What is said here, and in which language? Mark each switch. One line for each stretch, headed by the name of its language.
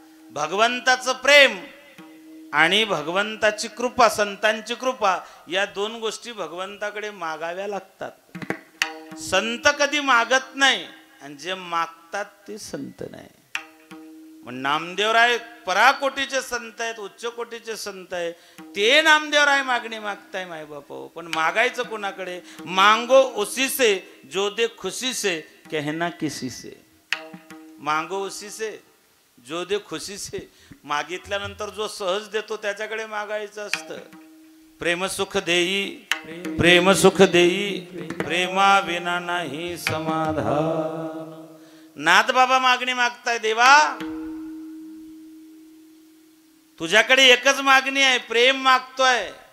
Marathi: भगवंताचं प्रेम आणि भगवंताची कृपा, संतांची कृपा, या दोन गोष्टी भगवंताकडे मागाव्या लागतात. संत कधी मागत नाही आणि जे मागतात ते संत नाही. मग नामदेवराय पराकोटीचे संत आहेत, उच्च कोटीचे संत आहेत. ते नामदेवराय मागणी मागताय माय बापो. पण मागायचं कोणाकडे?
Hindi: मांगो उसी से जो दे खुशी से, कहना किसी से. मांगो उसी से जो दे खुशी से.
Marathi: मागितल्यानंतर जो सहज देतो त्याच्याकडे मागायचं असतं. प्रेम सुख देई, प्रेम सुख देई, प्रेमा विना नाही समाधान. नाथ बाबा मागणी मागताय, देवा तुझ्याकडे एकच मागणी आहे, प्रेम मागतोय.